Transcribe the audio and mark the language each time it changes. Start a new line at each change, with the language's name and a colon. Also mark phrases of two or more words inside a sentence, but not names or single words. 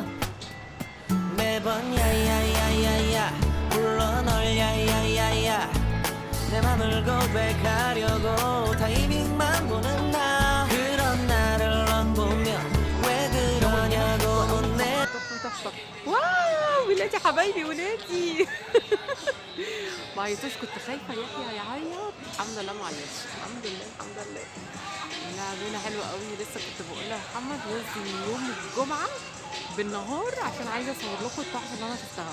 Korean: 매번 야야야야야 불러 널 야야야야, 내 맘을 고백하려고 타이밍만 보는 나. 그런 나를 넌 보며 왜 그러냐고 웃네.
Arabic: طق. واو ولادي حبايبي ولادي. ما عيطوش، كنت خايفه يحيى يعيط. الحمد لله ما عيطش، الحمد لله الحمد لله. اللعبه حلوه قوي. لسه كنت بقول لمحمد ننزل يوم الجمعه بالنهار عشان عايزه اصور لكم التحفه اللي انا شفتها.